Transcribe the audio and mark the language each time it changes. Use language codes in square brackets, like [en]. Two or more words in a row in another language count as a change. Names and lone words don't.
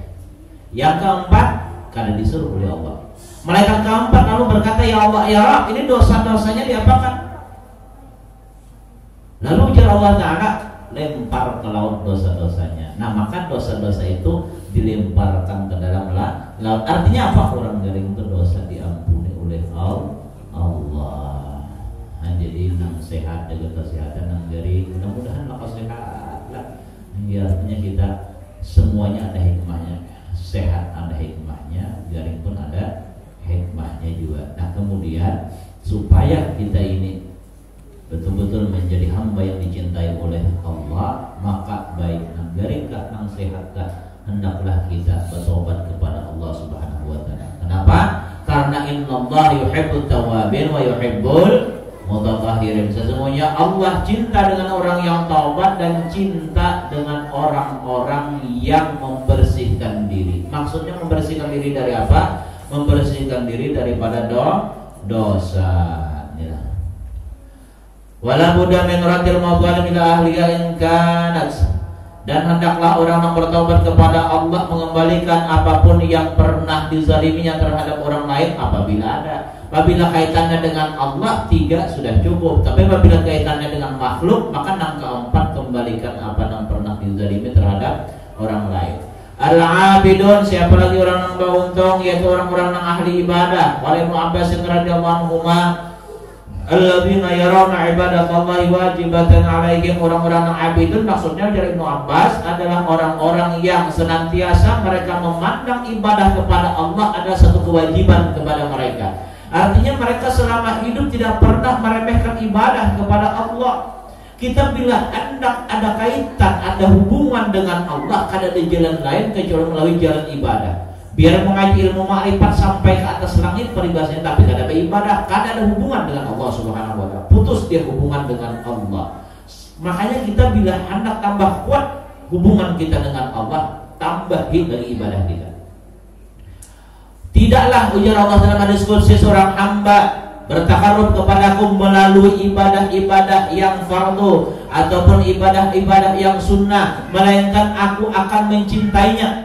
[id] Yang keempat, karena disuruh oleh Allah. Malaikat keempat lalu berkata, [ar] يا الله يا رب, [id] ini dosa-dosanya diapakan? Lalu ujar Allah Ta'ala, lempar ke laut dosa-dosanya. Nah maka dosa-dosa itu dilemparkan ke dalam laut. Artinya apa? Orang garing itu dosa diampuni oleh Allah. [bjn] Nah, jadi nang sehat, jaga kesehatan nang garing, mudah-mudahan lekas sehat lah. [id] Ya, artinya kita semuanya ada hikmahnya. Sehat ada hikmahnya, garing pun ada hikmahnya juga. Nah kemudian supaya kita ini betul-betul menjadi hamba yang dicintai oleh Allah, maka baik nang garing kah nang sehat kah, hendaklah kita bertobat kepada Allah [ar] سبحانه وتعالى. [id] Kenapa? [ar] Karena إن الله يحب التوابين ويحب المتطهرين. [id] Sesungguhnya Allah cinta dengan orang yang taubat dan cinta dengan orang-orang yang membersihkan diri. Maksudnya membersihkan diri dari apa? Membersihkan diri daripada dosa. Ya. [ar] ولا بد من رد المظالم إلى أهلها إن كانت. [id] Dan hendaklah orang yang bertaubat kepada Allah mengembalikan apapun yang pernah dizaliminya terhadap orang lain apabila ada. Apabila kaitannya dengan Allah 3 sudah cukup. Tapi apabila kaitannya dengan makhluk, maka yang keempat kembalikan apa yang pernah dizalimi terhadap orang lain. Al-abidun, siapa lagi orang yang beruntung, yaitu orang-orang yang ahli ibadah. [ar] وابن عباس رضي الله عنهما الذين يرون عبادة الله واجبة عليهم, [id] orang-orang yang abidun maksudnya dari Ibnu Abbas adalah orang-orang yang senantiasa mereka memandang ibadah kepada Allah ada satu kewajiban kepada mereka. Artinya mereka selama hidup tidak pernah meremehkan ibadah kepada Allah. Kita bila hendak ada kaitan, ada hubungan dengan Allah, kada ada jalan lain kecuali melalui jalan ibadah. Biar mengaji ilmu ma'rifat sampai ke atas langit peribahasanya, tapi kada ada ibadah, kada ada hubungan dengan Allah [ar] سبحانه وتعالى. [id] Putus dia hubungan dengan Allah. Makanya kita bila hendak tambah kuat hubungan kita dengan Allah, tambahin dari ibadah kita. Tidaklah ujar Allah dalam hadis qudsi, seorang hamba bertakarrub kepadaku melalui ibadah-ibadah yang fardu ataupun ibadah-ibadah yang sunnah, melainkan aku akan mencintainya.